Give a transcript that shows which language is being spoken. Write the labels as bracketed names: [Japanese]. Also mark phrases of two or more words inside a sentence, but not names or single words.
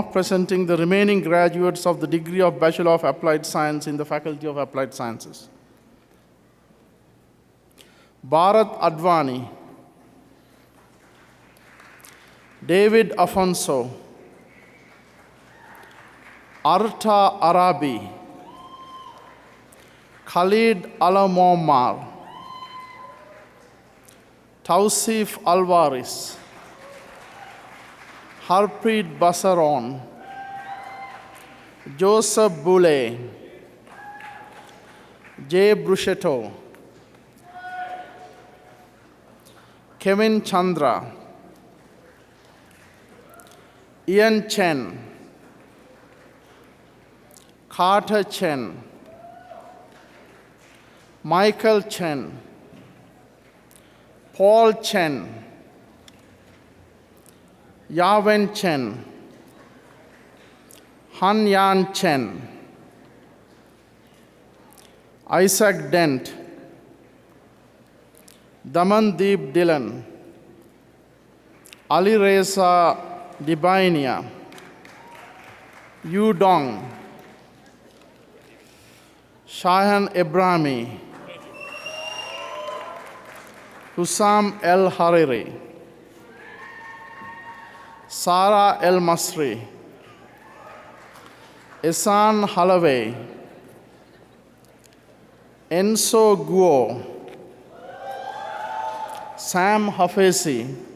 [English] of presenting the remaining graduates of the degree of Bachelor of Applied Science in the Faculty of Applied Sciences. Bharat Advani, David Afonso, Arta Arabi, Khalid Alamomar, Tausif Alvarez, Harpreet Basaron, Joseph Boulay, Jay Bruchetto, Kevin Chandra, Ian Chen, Carter Chen, Michael Chen, Paul Chen, Yawen Chen, Han Yan Chen, Isaac Dent, Damandeep Dillon, Ali Reza Dibainia, Yu Dong, Shahan Ibrahimi, Hussam El Hariri, Sara El Masri, Ehsan Halaway, Enso Guo, Sam Hafezi,